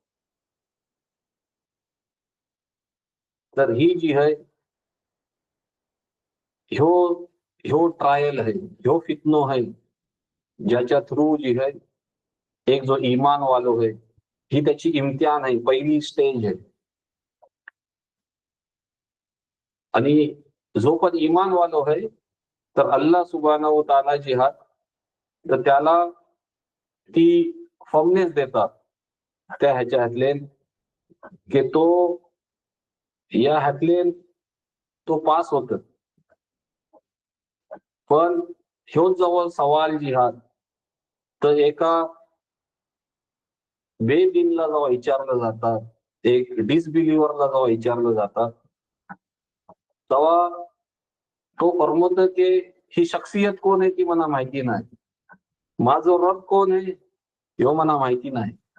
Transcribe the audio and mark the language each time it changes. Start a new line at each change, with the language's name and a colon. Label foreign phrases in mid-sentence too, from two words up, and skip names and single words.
Marathi: तर ही जी आहे ह्यो ह्यो ट्रायल आहे, ह्यो फितनो आहे, ज्याच्या थ्रू जी आहे एक जो इमान वालो आहे, ही त्याची इम्तिहान आहे, पहिली स्टेज आहे. आणि जो पण इमान वालो आहे तर अल्लाह
Arabic: سبحانه وتعالى
Marathi: जी हात तर त्याला ती फर्मनेस देतात त्या ह्याच्यातले की तो या ह्यातले तो पास होत. पण ह्यो जवळ सवाल जी हात तर एका बेदिनला जेव्हा विचारलं जातात, एक डिसबिलिव्हरला जेव्हा विचारलं जातात, तेव्हा तो फरमवतो की ही शख्सियत कोण आहे ती मला माहिती नाही, माझं रब कोण आहे ह्यो मला माहिती नाही.